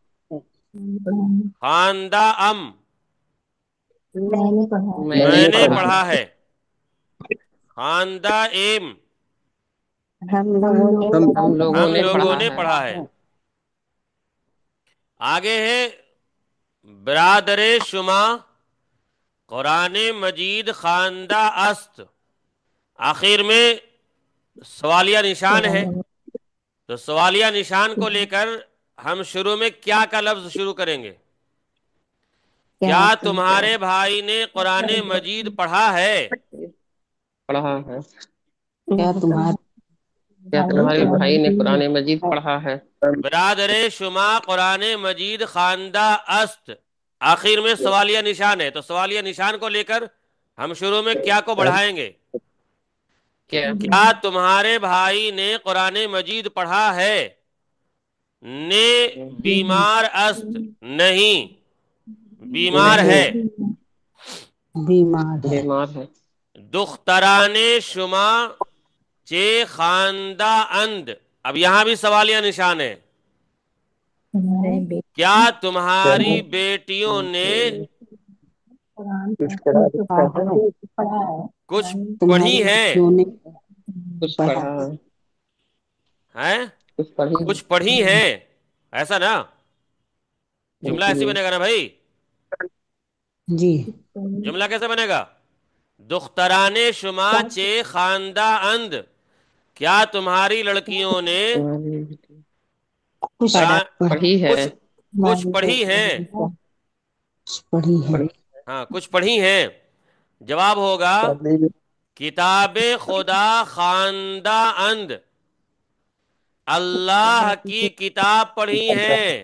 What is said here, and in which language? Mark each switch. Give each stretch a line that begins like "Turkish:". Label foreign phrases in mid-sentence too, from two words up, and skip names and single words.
Persian: خواندہ ام
Urdu: میں میں نے نے پڑھا. پڑھا ہے.
Persian: خواندہ ایم
Urdu: ہم ہم لوگوں ہم نے لوگوں پڑھا نے ہے. پڑھا ہے. آگے ہے
Persian: برادر شما قرآن مجید خواندہ است.
Urdu: آخر میں سوالیہ نشان ہے، تو سوالیہ نشان کو لے کر ہم شروع میں کیا کا لفظ شروع کریں گے. کیا تمہارے بھائی نے قرآن مجید پڑھا ہے. پڑھا ہے. کیا تمہارے کیا تمہارے بھائی نے قرآن مجید پڑھا ہے.
Persian: برادر شما قرآن مجید خواندہ است.
Urdu: آخر میں سوالیہ نشان ہے، تو سوالیہ نشان کو لے کر ہم شروع میں کیا کو بڑھائیں گے کہ کیا کیا تمہارے بھائی نے قرآن مجید پڑھا ہے.
Persian: نے بیمار است،
Urdu: نہیں بیمار ہے. نہیں بیمار ہے. بیمار ہے.
Persian: دختران شما چے خواندہ اند.
Urdu: اب یہاں بھی سوالیہ نشان ہے. کیا تمہاری بیٹیوں نے کچھ تمہاری پڑھی ہے. بچیوں نے کچھ پڑھا. پڑھا. ہیں کچھ پڑھی. کچھ پڑھی ہیں، ایسا نا جملہ ایسی جی. بنے گا نا بھائی. جی. جملہ کیسے بنے گا؟
Persian: دختران شما چے خواندہ اند،
Urdu: کیا تمہاری لڑکیوں نے کچھ پڑھی ہے. کچھ کچھ پڑھی ہیں. پڑھی ہے. ہاں، کچھ پڑھی ہیں. جواب ہوگا
Persian: کتاب خدا خواندہ اند،
Urdu: اللہ کی کتاب پڑھی ہیں.